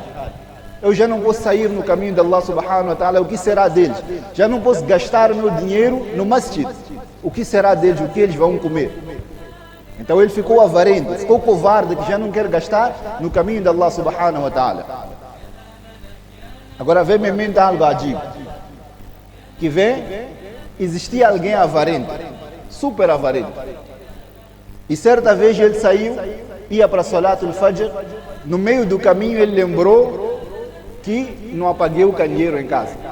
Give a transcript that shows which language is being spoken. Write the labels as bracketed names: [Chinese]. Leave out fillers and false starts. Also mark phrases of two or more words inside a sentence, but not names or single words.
[Portuguese] Eu já não posso sair no caminho de Allah [Arabic] سبحانه وتعالى, [Portuguese] o que será deles? Já não posso gastar meu dinheiro no masjid. O que será deles? O que eles vão comer? Então ele ficou avarento, ficou covarde, que já não quer gastar no caminho de Allah [Arabic] سبحانه وتعالى. [Portuguese] Agora vem em mente algo adigo. Que vem, existia alguém avarento, super avarento. E certa vez ele saiu, ia para [Arabic] صلاة الفجر, [Portuguese] no meio do caminho ele lembrou que não apaguei o candeeiro em casa.